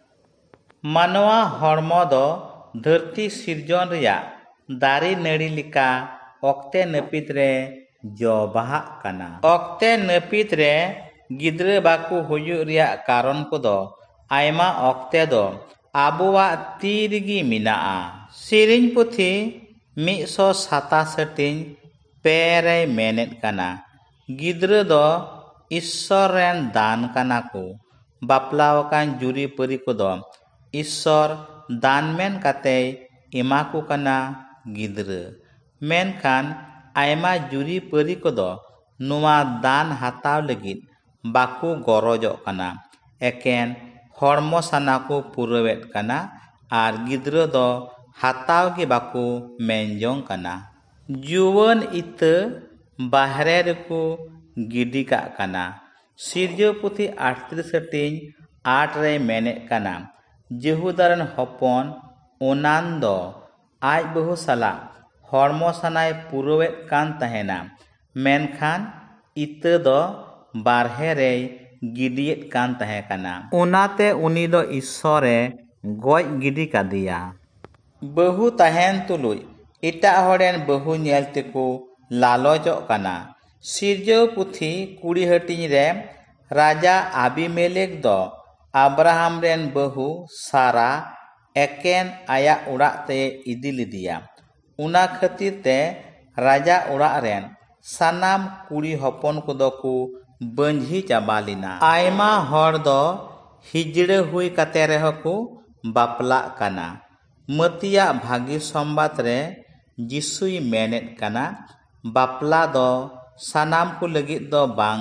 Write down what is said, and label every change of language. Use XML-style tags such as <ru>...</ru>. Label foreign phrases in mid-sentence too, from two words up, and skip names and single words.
<sat>ᱢᱟᱱᱣᱟ ᱦᱚᱲᱢᱚ ᱫᱚ ᱫᱷᱟᱹᱨᱛᱤ ᱥᱤᱨᱡᱚᱱ ᱨᱮᱭᱟᱜ ᱫᱟᱨᱮ ᱱᱟᱹᱲᱤ ᱞᱮᱠᱟ ᱚᱠᱛᱮ ᱱᱟᱹᱯᱤᱛ ᱨᱮ ᱡᱚ ᱵᱟᱦᱟᱜ ᱠᱟᱱᱟ᱾ ᱚᱠᱛᱮ ᱱᱟᱹᱯᱤᱛ ᱨᱮ ᱜᱤᱫᱽᱨᱟᱹ ᱵᱟᱠᱚ ᱦᱩᱭᱩᱜ ᱨᱮᱭᱟᱜ ᱠᱟᱨᱚᱱ ᱠᱚᱫᱚ ᱟᱭᱢᱟ ᱚᱠᱛᱮ ᱫᱚ ᱟᱵᱚᱣᱟᱜ ᱛᱤ ᱨᱮᱜᱮ ᱢᱮᱱᱟᱜᱼᱟ᱾ ᱥᱮᱨᱮᱧ ᱯᱩᱛᱷᱤ 127:2 ᱨᱮᱭ ᱢᱮᱱᱮᱫ ᱠᱟᱱᱟ, ᱜᱤᱫᱽᱨᱟᱹ ᱫᱚ ᱤᱥᱥᱚᱨ ᱨᱮᱱ ᱫᱟᱱ ᱠᱟᱱᱟ ᱠᱚ, ᱵᱟᱯᱞᱟᱣᱟᱠᱟᱱ ᱡᱩᱨᱤ ᱯᱟᱹᱨᱤ ᱠᱚᱫᱚ ईश्वर दान मेन कातेय एमा को कना गिद्रा मेनखान आयमा जुरी परी कोदो नुआ दान हाताव लगित बाकू गरजोग कना एकेन हड़मो साना को पुरवेद कना आर गिद्रा दो हाताव गे बाकू मेनजोंग कना जुवन इता बाहरे रेको गिडी काग कना सिरजो पुथी 38:8 रे मेने कना जेहुदारन हपन ओनान दो आज बहु साला हड़मो सानाय पुरवेद कान तहेना मेनखान इता दो बारहे रे गिडियेद कान तहे कना उनाते उनी दो ईश्वरे गoj गिडी कादिया बहु तहेन तुलुय इटा हड़ेन बहु नेल तेको लालचोग कना सिरजो पुथी कुड़ी हटिन रे राजा आबिमेलेक दो अब्राहम रेन बहु सारा एकेन आया उड़ा ते इदी लिदिया उना खातिर ते राजा उड़ा रेन सानाम कुड़ी हपन कोदो को बंझी चाबा लिना आयमा हड़ दो हिजड़े हुई काते रेहो को बापला कना मतिया भागी संबाद रे जिसुई मेनेत कना बापला दो सानाम को लगित दो बांग</sat>